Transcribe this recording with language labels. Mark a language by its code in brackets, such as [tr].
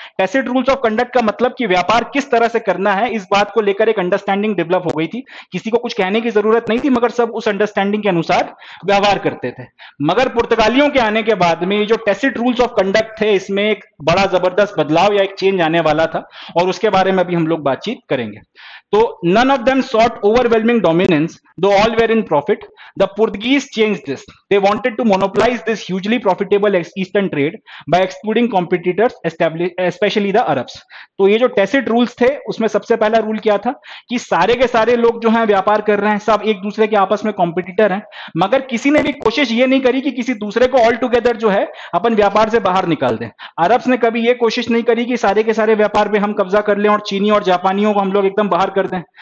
[hi] Tacit rules of conduct का मतलब कि व्यापार किस तरह से करना है, इस बात को लेकर एक अंडरस्टैंडिंग डेवलप हो गई थी। किसी को कुछ कहने की जरूरत नहीं थी, मगर सब उस अंडरस्टैंडिंग के अनुसार व्यवहार करते थे। मगर पुर्तगालियों के आने के बाद में ये जो टेसिट रूल्स ऑफ कंडक्ट थे, इसमें एक बड़ा जबरदस्त बदलाव या एक चेंज आने वाला था, और उसके बारे में अभी हम लोग बातचीत करेंगे। तो [en] none of them sought overwhelming dominance, though all were in profit. The Portuguese changed this. They wanted to monopolize this hugely profitable eastern trade by excluding competitors, especially the Arabs. [hi] तो ये जो टेसिट रूल्स थे उसमें सबसे पहला rule क्या था कि सारे के सारे लोग जो हैं व्यापार कर रहे हैं, सब एक दूसरे के आपस में कॉम्पिटिटर हैं, मगर किसी ने भी कोशिश ये नहीं करी कि किसी दूसरे को ऑल टुगेदर जो है अपन व्यापार से बाहर निकाल दें। अरब्स ने कभी ये कोशिश नहीं करी कि सारे के सारे व्यापार पे हम कब्जा कर लें और चीनी और जापानियों को हम लोग एकदम बाहर कर दें।